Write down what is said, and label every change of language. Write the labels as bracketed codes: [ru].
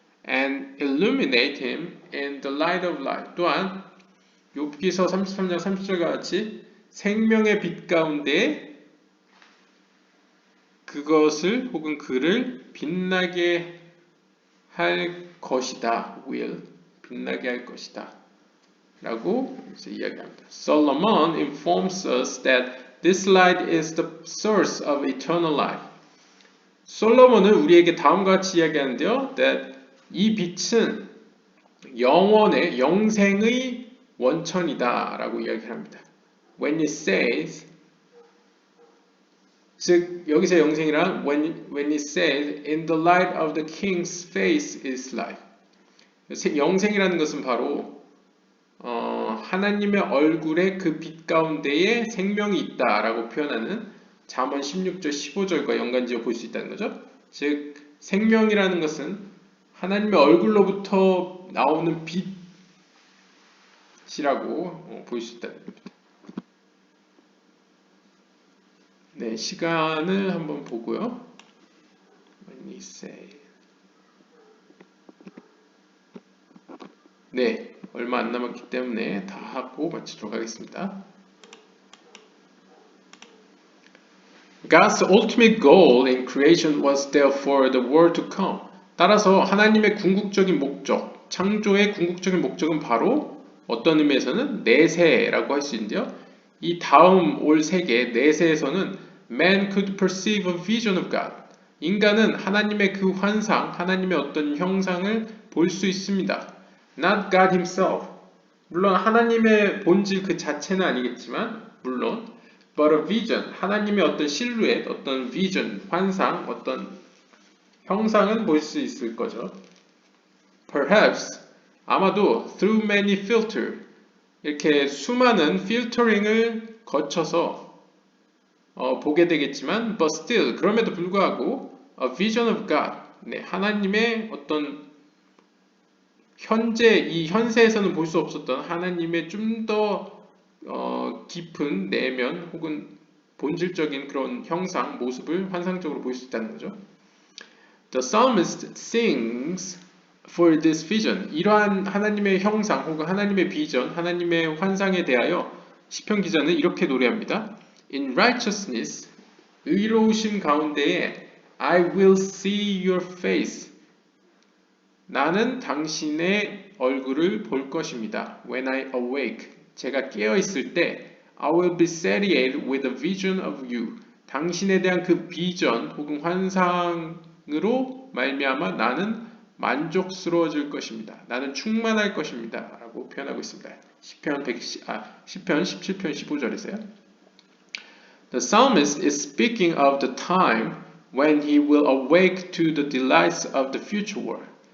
[en] And illuminate him in the light of life. [ko] 또한 욥기서 33장 30절과 같이 생명의 빛 가운데 그것을 혹은 그를 빛나게 할 것이다. [en] will [ko] 빛나게 할 것이다. 라고 이제 이야기합니다. [en] Solomon informs us that this light is the source of eternal life. [ko] 솔로몬은 우리에게 다음과 같이 이야기하는데요. that 이 빛은 영원의 영생의 원천이다 라고 이야기합니다. [en] When it says [ko] 즉 여기서 영생이란 [en] when it says in the light of the king's face is life. [ko] 영생이라는 것은 바로 하나님의 얼굴의 그 빛 가운데에 생명이 있다라고 표현하는 잠언 16절 15절과 연관지어 볼 수 있다는 거죠. 즉 생명이라는 것은 하나님의 얼굴로부터 나오는 빛이라고 볼 수 있다는 겁니다. 네, 시간을 한번 보고요. [en] When you say [ko] 네, 얼마 안 남았기 때문에 다 하고 마치도록 하겠습니다. [en] God's ultimate goal in creation was therefore the world to come. [ko] 따라서 하나님의 궁극적인 목적, 창조의 궁극적인 목적은 바로 어떤 의미에서는 내세라고 할 수 있는데요. 이 다음 올 세계 내세에서는 [en] man could perceive a vision of God. [ko] 인간은 하나님의 그 환상, 하나님의 어떤 형상을 볼 수 있습니다. [en] Not God himself. [ko] 물론 하나님의 본질 그 자체는 아니겠지만 물론 [en] but a vision. [ko] 하나님의 어떤 실루엣, 어떤 vision, 환상, 어떤 형상은 볼 수 있을 거죠. [en] Perhaps [ko] 아마도 [en] through many filter [ko] 이렇게 수많은 필터링을 거쳐서 보게 되겠지만 [en] but still [ko] 그럼에도 불구하고 [en] a vision of God. [ko] 네, 하나님의 어떤 현재 이 현세에서는 볼 수 없었던 하나님의 좀 더 깊은 내면 혹은 본질적인 그런 형상, 모습을 환상적으로 볼 수 있다는 거죠. [en] The psalmist sings for this vision. [ko] 이러한 하나님의 형상 혹은 하나님의 비전, 하나님의 환상에 대하여 시편 기자는 이렇게 노래합니다. [en] In righteousness, [ko] 의로우심 가운데에 [en] I will see your face. [ko] 나는 당신의 얼굴을 볼 것입니다. [en] When I awake, [ko] 제가 깨어 있을 때 [en] I will be satiated with a vision of you. [ko] 당신에 대한 그 비전 혹은 환상으로 말미암아 나는 만족스러워질 것입니다. 나는 충만할 것입니다. 라고 표현하고 있습니다. 시편 17편 15절에서요. [en] The psalmist is speaking of the time when he will awake to the delights of the future world.